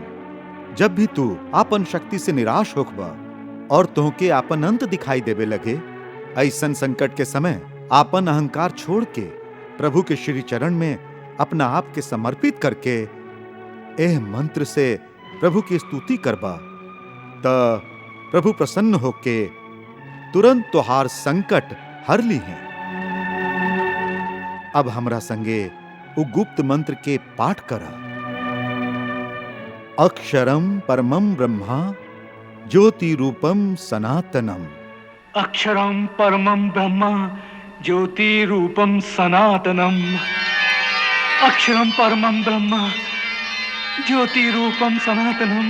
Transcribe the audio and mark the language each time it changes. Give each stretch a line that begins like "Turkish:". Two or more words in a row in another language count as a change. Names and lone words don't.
Bhojpuri: जब भी तू आपन शक्ति से निराश होखबा और तोहके आपन अंत दिखाई देवे लगे, ऐसन संकट के समय आपन अहंकार छोड़ के प्रभु के श्री चरण में अपना आप के समर्पित करके एह मंत्र से प्रभु की स्तुति करबा त प्रभु प्रसन्न होके तुरंत तोहार संकट हर ली हैं। अब हमरा संगे उ गुप्त मंत्र के पाठ करा।
Sanskrit: अक्षरम परमम ब्रह्मा ज्योति रूपम सनातनम। अक्षरम परमं ब्रह्म ज्योति रूपम सनातनम। अक्षरम परमं ब्रह्म ज्योति रूपम सनातनम।